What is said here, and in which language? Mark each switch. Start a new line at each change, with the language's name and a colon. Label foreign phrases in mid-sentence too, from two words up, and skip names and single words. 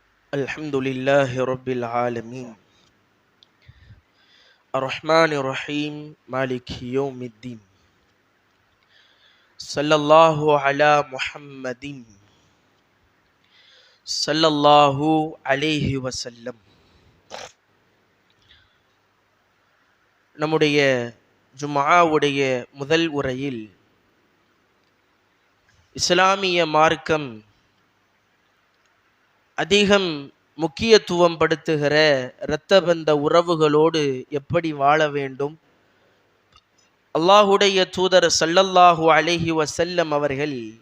Arabic: الحمد لله رب العالمين الرحمن الرحيم مالك يوم الدين صلى الله على محمد صلى الله عليه وسلم.
Tamil: நம்முடைய ஜும்ஆவுடைய முதல் உரையில் இஸ்லாமிய மார்க்கம் அதிகம் முக்கியத்துவம் படுத்துகிற இரத்தபந்த உறவுகளோடு எப்படி வாழ வேண்டும், அல்லாஹுடைய தூதர்
Arabic: صلى الله عليه وسلم
Tamil: அவர்கள்